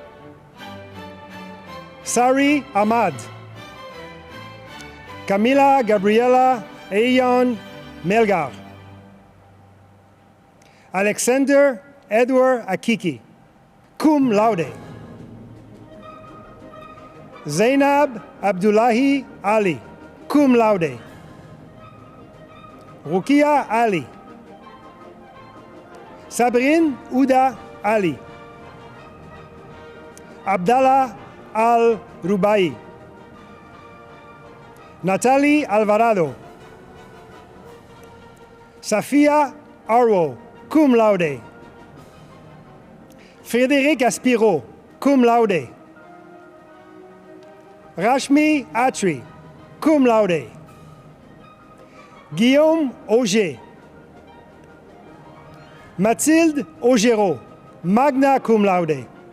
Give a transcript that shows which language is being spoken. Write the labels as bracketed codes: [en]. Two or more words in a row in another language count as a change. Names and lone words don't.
[en] Sari Ahmad. Camila Gabriela Ayon Melgar. Alexander Edward Akiki, [la] cum laude. [en] Zainab Abdullahi Ali, [la] cum laude. [en] Rukia Ali. Sabrine Ouda Ali. Abdallah Al-Rubai. Natalie Alvarado. Safia Arwo, [la] cum laude. [en] Frédéric Aspiro, [la] cum laude. [en] Rashmi Atri. [la] cum laude. [en] Guillaume Auger. Mathilde Augereau, [la] magna cum laude.